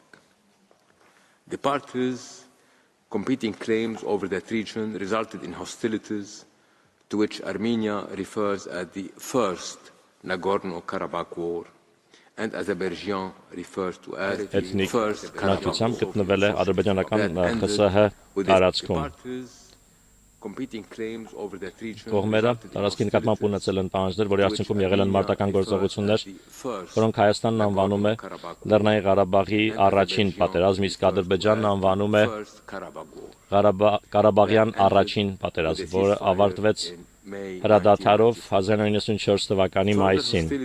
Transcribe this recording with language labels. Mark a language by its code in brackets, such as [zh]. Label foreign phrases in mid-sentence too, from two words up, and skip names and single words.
[en] The parties' competing claims over that region resulted in hostilities to which Armenia refers as the First Nagorno-Karabakh War, and Azerbaijan refers to as the First Karabakh War. Competing claims over that region [hy] Կողմերը տարածքի նկատմամբ ունեցել են պահանջներ, որի արդյունքում եղել են մարտական գործողություններ, որոնք Հայաստանն անվանում է Լեռնային Ղարաբաղի առաջին պատերազմ, իսկ Ադրբեջանն անվանում է Ղարաբաղյան առաջին պատերազմ, որը ավարտվեց հրադադարով 1994 թվականի մայիսին։